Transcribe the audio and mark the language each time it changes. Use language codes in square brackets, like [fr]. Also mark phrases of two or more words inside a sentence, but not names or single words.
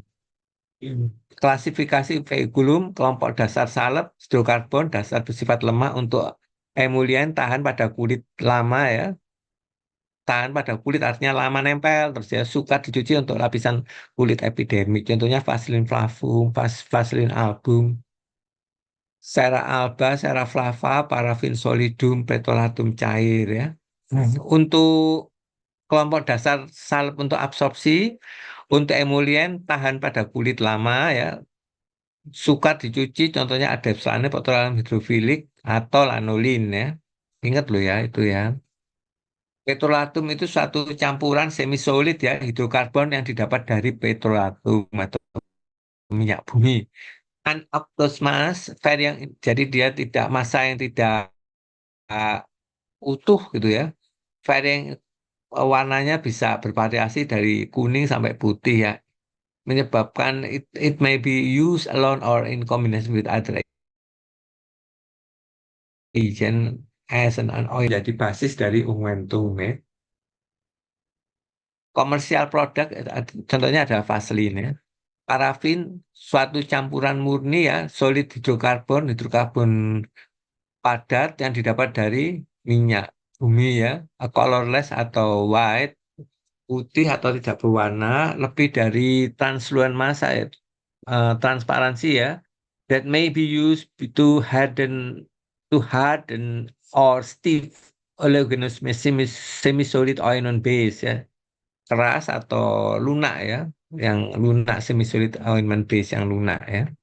[id] Klasifikasi vehikulum, kelompok dasar salep, hidrokarbon, dasar bersifat lemah untuk emulien tahan pada kulit lama ya. Tahan pada kulit artinya lama nempel, terus ya suka dicuci untuk lapisan kulit epidermik. Contohnya Vaseline Flavum, Vaseline Album, Cera Alba, Cera Flava, Parafin Solidum, Petolatum cair ya. Untuk kelompok dasar salep untuk absorpsi, untuk emulien tahan pada kulit lama ya, sukar dicuci, contohnya ada adepsane, petroleum hidrofilik, atau lanolin ya. Ingat loh ya itu ya. Petrolatum itu suatu campuran semisolid ya, hidrokarbon yang didapat dari petrolatum atau minyak bumi. Anaptosmas, varian, jadi dia tidak massa yang tidak uh, utuh gitu ya. Varian warnanya bisa bervariasi dari kuning sampai putih ya. [en] Menyebabkan it may be used alone or in combination with other agent as an oil [id] jadi basis dari unguentum ya. Komersial produk contohnya ada Vaseline ya. Parafin suatu campuran murni ya, solid hidrokarbon, hidrokarbon padat yang didapat dari minyak bumi ya, colorless atau white, putih atau tidak berwarna, lebih dari transluan massa ya, transparansi ya, [en] that may be used to harden or stiff oleaginous semi-solid ointment base [id] ya, keras atau lunak ya, yang lunak [en] semi-solid ointment base [id] yang lunak ya.